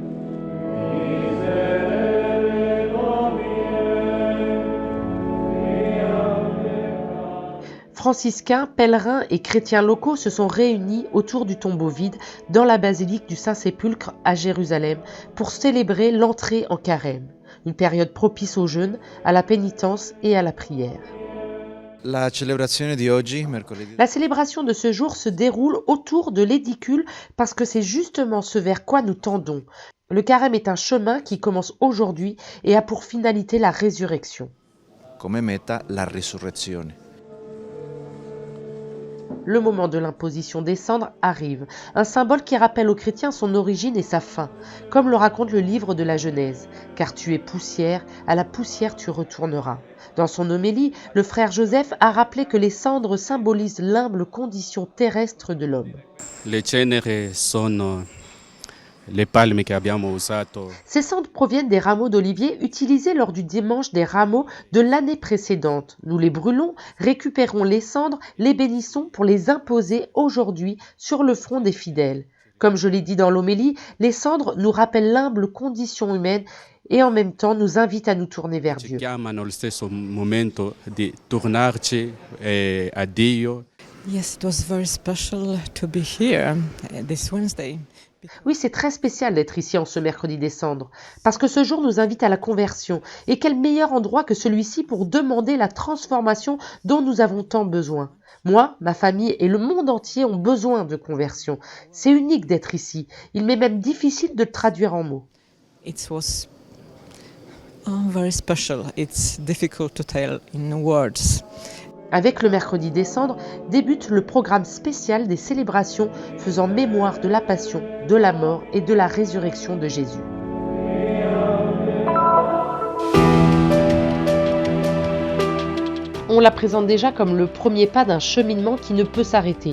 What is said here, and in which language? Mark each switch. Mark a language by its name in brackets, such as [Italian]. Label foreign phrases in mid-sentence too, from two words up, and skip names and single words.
[French] Franciscains, pèlerins et chrétiens locaux se sont réunis autour du tombeau vide dans la basilique du Saint-Sépulcre à Jérusalem pour célébrer l'entrée en carême, une période propice au jeûne, à la pénitence et à la prière. La célébration de ce jour se déroule autour de l'édicule parce que c'est justement ce vers quoi nous tendons. Le carême est un chemin qui commence aujourd'hui et a pour finalité la résurrection. [Italian] Come meta la risurrezione. [French] Le moment de l'imposition des cendres arrive, un symbole qui rappelle aux chrétiens son origine et sa fin, comme le raconte le livre de la Genèse, « Car tu es poussière, à la poussière tu retourneras ». Dans son homélie, le frère Joseph a rappelé que les cendres symbolisent l'humble condition terrestre de l'homme. [Italian] Les ceneri sono le palme che abbiamo usato. [French] Ces cendres proviennent des rameaux d'olivier utilisés lors du dimanche des rameaux de l'année précédente. Nous les brûlons, récupérons les cendres, les bénissons pour les imposer aujourd'hui sur le front des fidèles. Comme je l'ai dit dans l'homélie, les cendres nous rappellent l'humble condition humaine et en même temps nous invitent à nous tourner vers Dieu. [Italian] Chiamano allo stesso momento di tornarci a Dio. [English] Yes, it was very special to be here this Wednesday. [French] Oui, c'est très spécial d'être ici en ce mercredi des Cendres, parce que ce jour nous invite à la conversion. Et quel meilleur endroit que celui-ci pour demander la transformation dont nous avons tant besoin. Moi, ma famille et le monde entier ont besoin de conversion. C'est unique d'être ici. Il m'est même difficile de le traduire en mots. [English] It was very special. It's difficult to tell in words. [French] Avec le mercredi des Cendres débute le programme spécial des célébrations faisant mémoire de la passion, de la mort et de la résurrection de Jésus. On la présente déjà comme le premier pas d'un cheminement qui ne peut s'arrêter.